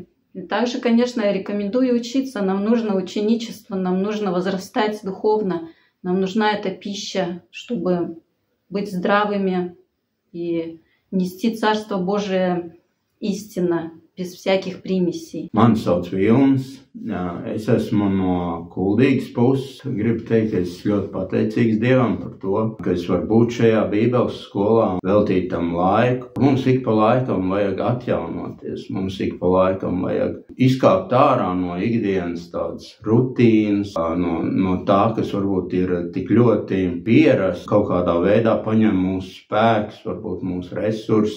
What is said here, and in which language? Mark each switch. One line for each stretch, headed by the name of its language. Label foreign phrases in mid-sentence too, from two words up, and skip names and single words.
Russian: И также, конечно, я рекомендую учиться. Нам нужно ученичество, нам нужно возрастать духовно. Нам нужна эта пища, чтобы быть здравыми и нести Царство Божие истинно, без всяких примесей.
Latvian: Mani sauc Vilnis, es esmu no Kuldīgas puses. Gribu teikt, ka es ļoti pateicīgs Dievam par to, ka es varu būt šajā Bībeles skolā, veltīt tam laiku. Mums ik pa laikam vajag atjaunoties, mums ik pa laikam vajag izkāpt ārā no ikdienas tādas rutīnas, no tā, kas varbūt ir tik ļoti pierasts, kaut kādā veidā paņem mūsu spēks, varbūt mūsu resursus.